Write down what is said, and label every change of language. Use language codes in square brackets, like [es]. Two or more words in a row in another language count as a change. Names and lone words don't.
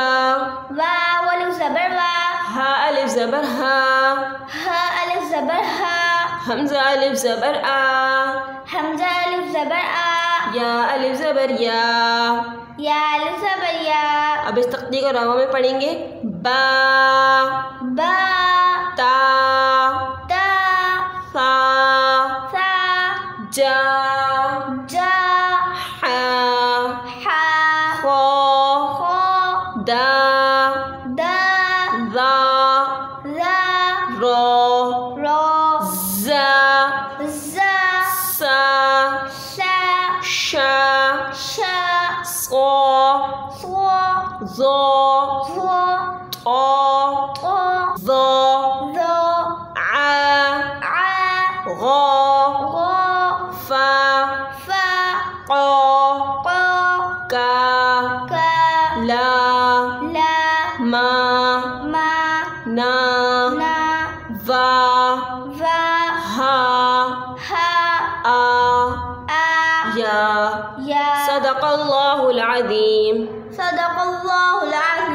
[ur] واو الف زبر وا، ہا الف زبر ہا، ہا الف زبر ہا، حمزہ الف زبر آ، حمزہ الف زبر آ، یا الف زبر یا۔ یا الف زبر یا۔ اب اس تقدیر کو راما میں پڑھیں گے۔ [ar] با، با، تا، تا، ثا، ثا، جا، جا، حا، حا، خا، خا، دا، دا، ذا، ذا، را، را، زا، زا، سا، سا، شا، شا، صا، صا، ظا، ظا، طا، طا، ظا، ظا، ع، ع، غا، غا، فا، فا، قا، قا، کا، کا، لا، لا، ما، ما، نا، نا، وا، وا، ہا، ہا، آ، آ، یا۔ یا۔ صدق اللہ العظیم۔ صدق اللہ العظیم۔